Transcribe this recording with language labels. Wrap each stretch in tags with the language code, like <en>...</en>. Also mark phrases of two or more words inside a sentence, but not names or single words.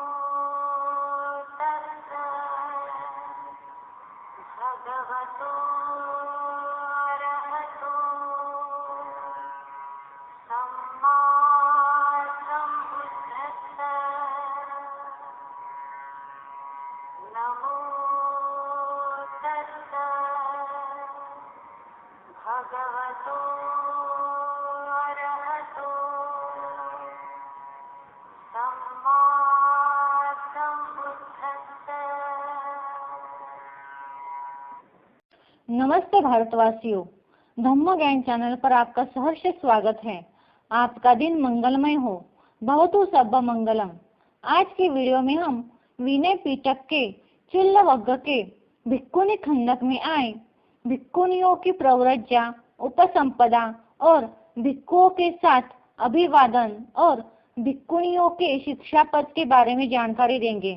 <pi>तस्सा भगवतो अरहतो सम्मा सम्बुद्धस्सा नमो तस्सा भगवतो अरहतो सम्मा सम्बुद्धस्सा।</pi> <hi>नमस्ते भारतवासियों, धम्म ज्ञान चैनल पर आपका सहर्ष स्वागत है। आपका दिन मंगलमय हो,</hi> <pi>भवतु सब मंगलम।</pi> <hi>आज की वीडियो में हम विनय पिटक के चिल्लवग्ग के भिक्खुनी खंडक में आए भिक्खुनियों की प्रव्रज्या, उपसंपदा और भिक्खुओं के साथ अभिवादन और भिक्खुनियों के शिक्षा पद के बारे में जानकारी देंगे।</hi>